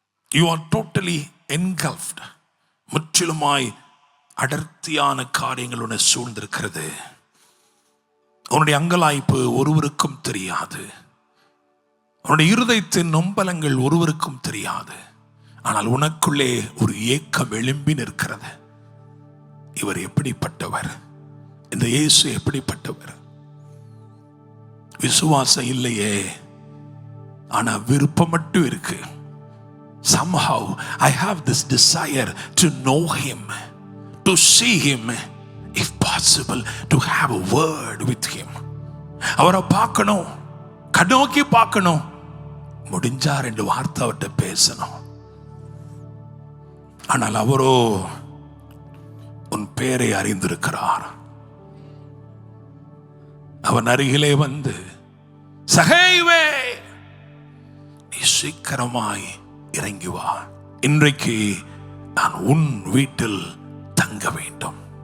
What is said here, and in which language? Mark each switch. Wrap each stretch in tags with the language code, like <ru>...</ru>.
<en>You are totally engulfed.</en> <ta>முற்றிலுமாய் அடர்த்தியான காரியங்கள் உன்னை சூழ்ந்திருக்கிறது. உன்னுடைய அங்கலாய்ப்பு ஒருவருக்கும் தெரியாது, உன்னுடைய இருதயத்தின் நொம்பலங்கள் ஒருவருக்கும் தெரியாது. ஆனால் உனக்குள்ளே ஒரு ஏக்கம் எழும்பி நிற்கிறது. இவர் எப்படிப்பட்டவர், இந்த இயேசு எப்படிப்பட்டவர்? விசுவாசம் இல்லையே, ஆனா விருப்பம் மட்டும் இருக்கு.</ta> <en>Somehow I have this desire to know him, to see him, if possible to have a word with him.</en> <ta>அவரை பார்க்கணும், கண்ணோக்கி பார்க்கணும், முடிஞ்சா 2 வார்த்தை அவர்கிட்ட பேசணும். ஆனால் அவரோ உன் பேரை அறிந்திருக்கிறார். அவன் அருகிலே வந்து, சகைவே, நீ சீக்கிரமாய் இறங்கி வா, இன்றைக்கு நான் உன் வீட்டில் தங்க வேண்டும்.</ta>